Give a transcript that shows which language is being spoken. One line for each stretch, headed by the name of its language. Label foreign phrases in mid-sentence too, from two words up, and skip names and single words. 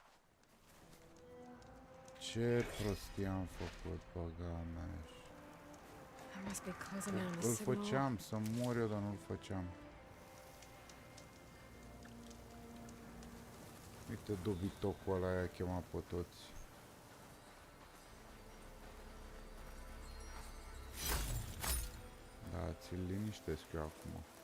Romanian: Ce prostie am făcut, băga mea.
English: must be closing in on the
Romanian: Îl
English: signal.
Romanian: făceam să mor eu, dar nu-l făceam. Uite dobitocul ăla i-a chemat pe toți. Da, ți-l liniștesc eu acum.